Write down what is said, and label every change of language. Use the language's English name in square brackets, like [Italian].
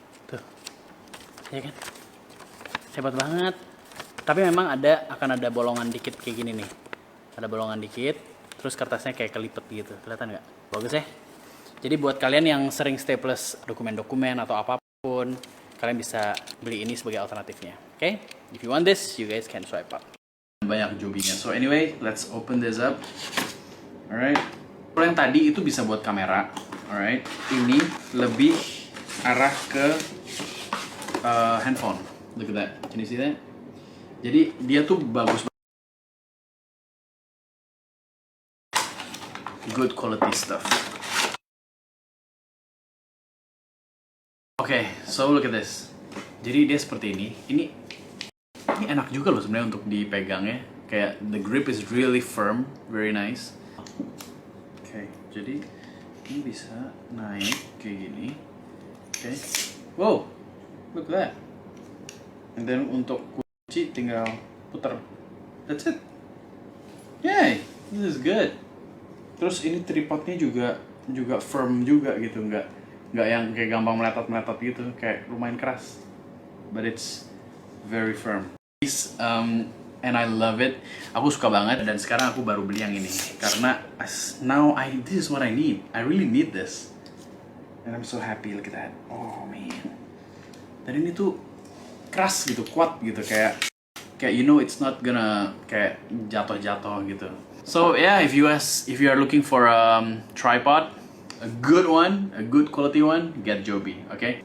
[Indonesian] Tuh, ya kan? Hebat banget. Tapi memang akan ada bolongan dikit kayak gini nih. Ada bolongan dikit, terus kertasnya kayak kelipet gitu. Kelihatan nggak? Bagus ya? Jadi buat kalian yang sering staples dokumen-dokumen atau apapun, kalian bisa beli ini sebagai alternatifnya. Oke? [English] If you want this, you guys can swipe up. [Indonesian] Banyak jobinya. [English] So anyway, let's open this up. Alright. [Indonesian] Kalau yang tadi itu bisa buat kamera. [English] Alright. [Indonesian] Ini lebih arah ke handphone. [English] Look at that. Can you see that? [Indonesian] Jadi dia tuh bagus. [English] Good quality stuff. [Indonesian] Oke, [English] so look at this. [Indonesian] Jadi dia seperti ini. Ini enak juga loh sebenarnya untuk dipegangnya. [English] Kayak the grip is really firm, very nice. [Indonesian] Oke, jadi ini bisa naik kayak gini. Oke. [English] Wow, look at that. And then [Indonesian] untuk kunci tinggal putar. [English] That's it. Yay, this is good. [Indonesian] Terus ini tripodnya juga firm juga gitu, nggak yang kayak gampang meletot gitu, kayak lumayan keras, [English] but it's very firm. And I love it. [Indonesian] Aku suka banget, dan sekarang aku baru beli yang ini karena [English] this is what I need. I really need this, and I'm so happy. Look at that. Oh man. [Indonesian] Dan ini tuh keras gitu, kuat gitu, kayak [English] you know it's not gonna [Indonesian] kayak jatuh gitu. [English] So yeah, if you are looking for a tripod, a good one, a good quality one, get Joby, okay?